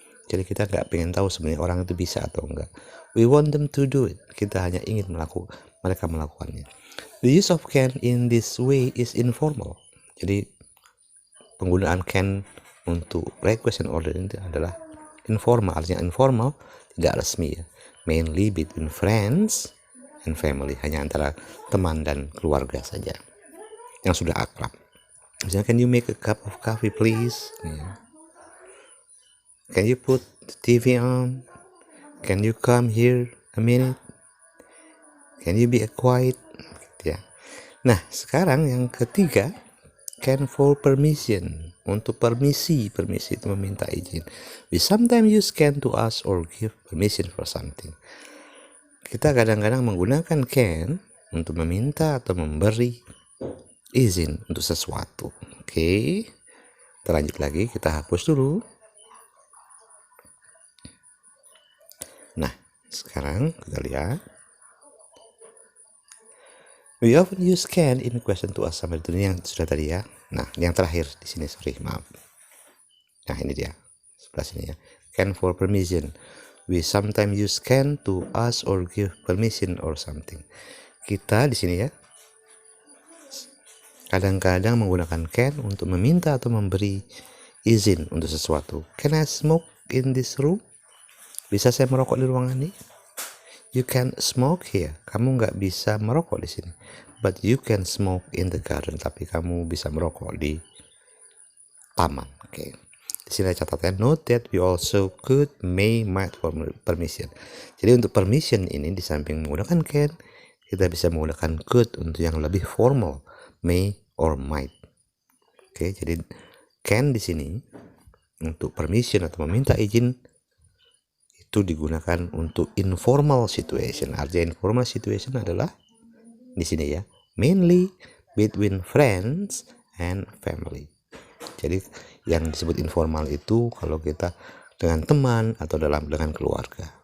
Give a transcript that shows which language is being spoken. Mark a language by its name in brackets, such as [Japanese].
[Indonesian] Jadi kita nggak pengen tahu sebenarnya orang itu bisa atau enggak. [English] We want them to do it. [Indonesian] Kita hanya ingin mereka melakukannya. [English] The use of can in this way is informal. [Indonesian] Jadi penggunaan can untuk [English] request and order [Indonesian] ini adalah informal. Artinya informal, tidak resmi ya. [English] Mainly between friends and family. [Indonesian] Hanya antara teman dan keluarga saja yang sudah akrab. [English] Misalnya, can you make a cup of coffee please? Can you put the TV on? Can you come here a minute? Can you be quiet? Ya. Nah, [Indonesian] sekarang yang ketiga, [English] can for permission. [Indonesian] Untuk permisi itu meminta izin. [English] We sometimes use can to ask or give permission for something. [Indonesian] Kita kadang-kadang menggunakan can untuk meminta atau memberi izin untuk sesuatu. Oke. Kita lanjut lagi, kita hapus dulu. Nah, sekarang kita lihat. [English] We often use can in question to ask somebody. [Indonesian] Ini yang sudah tadi ya. Nah, yang terakhir di sini, sorry, maaf. Nah, ini dia. Sebelah sini ya. [English] Can for permission. We sometimes use can to ask or give permission or something. [Indonesian] Kita di sini ya. Kadang-kadang menggunakan can untuk meminta atau memberi izin untuk sesuatu. [English] Can I smoke in this room? [Indonesian] Bisa saya merokok di ruangan ini? [English] You can smoke here. [Indonesian] Kamu nggak bisa merokok di sini. [English] But you can smoke in the garden. [Indonesian] Tapi kamu bisa merokok di taman. Oke. Di sini ada catatan. [English] Note that we also could, may, might for permission. [Indonesian] Jadi untuk permission ini di samping menggunakan can, kita bisa menggunakan could untuk yang lebih formal, may or might. Oke. Jadi can di sini untuk permission atau meminta izin itu digunakan untuk informal situation. [English] Artinya informal situation [Indonesian] adalah di sini ya, [English] mainly between friends and family. [Indonesian] Jadi yang disebut informal itu kalau kita dengan teman atau dengan keluarga.